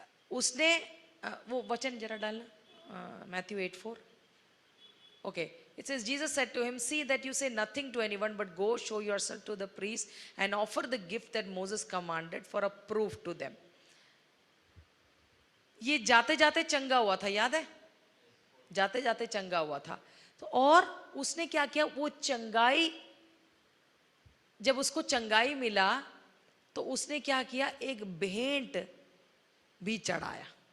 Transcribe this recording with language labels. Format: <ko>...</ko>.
<hi>उसने वो वचन जरा डालना, Matthew 8:4।</hi> <en>Okay, it says Jesus said to him, see that you say nothing to anyone, but go show yourself to the priest and offer the gift that Moses commanded for a proof to them.</en> <hi>ये जाते जाते चंगा हुआ था, याद है? जाते जाते चंगा हुआ था। तो और उसने क्या किया, वो चंगाई, जब उसको चंगाई मिला तो उसने क्या किया, एक भेंट भी चढ़ाया।</hi>